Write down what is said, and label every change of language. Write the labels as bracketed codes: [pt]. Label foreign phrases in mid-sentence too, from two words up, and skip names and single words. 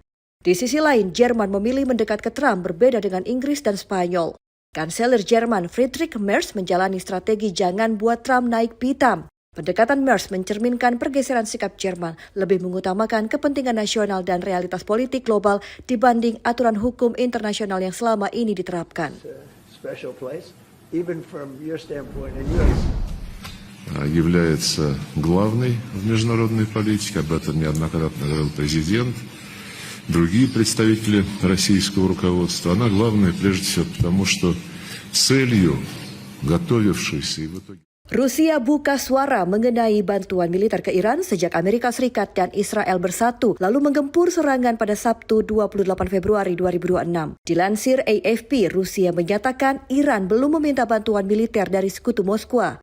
[id] Di sisi lain, Jerman memilih mendekat ke Trump berbeda dengan Inggris dan Spanyol. Kanselir Jerman Friedrich Merz menjalani strategi jangan buat Trump naik pitam. Pendekatan MERS mencerminkan pergeseran sikap Jerman lebih mengutamakan kepentingan nasional dan realitas politik global dibanding aturan hukum internasional yang selama ini diterapkan. [ru] Является главной в международной политике, об этом неоднократно говорил президент, другие представители российского руководства. Она главная прежде всего потому, что целью готовившейся и в итоге... [id] Rusia buka suara mengenai bantuan militer ke Iran sejak Amerika Serikat dan Israel bersatu lalu menggempur serangan pada Sabtu 28 Februari 2026. Dilansir AFP, Rusia menyatakan Iran belum meminta bantuan militer dari sekutu Moskwa.